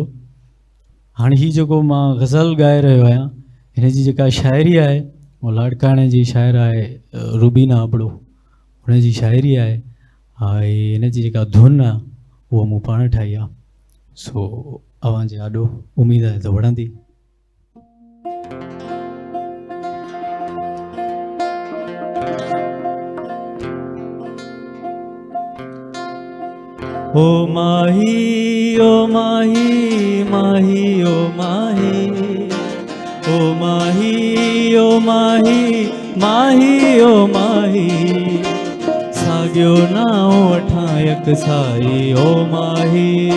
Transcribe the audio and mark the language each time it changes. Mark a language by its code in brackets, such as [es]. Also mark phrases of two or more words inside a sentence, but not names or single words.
[sd] हाणे हीउ जेको मां गज़ल ॻाए रहियो आहियां, हिन जी जेका शाइरी आहे उहा लाड़काणे जी शाइर आहे रुबीना अबड़ो, हुन जी शाइरी आहे ऐं हिन जी जेका धुन आहे उहा मूं पाण ठाही आहे। सो अव्हांजे ॾाढो उमेदु आहे त वणंदी। ओ माही ओ माही माही ओ माही ओ माही ओ माही माही ओ माही साॻियो नाओ वठां यक साई ओ माही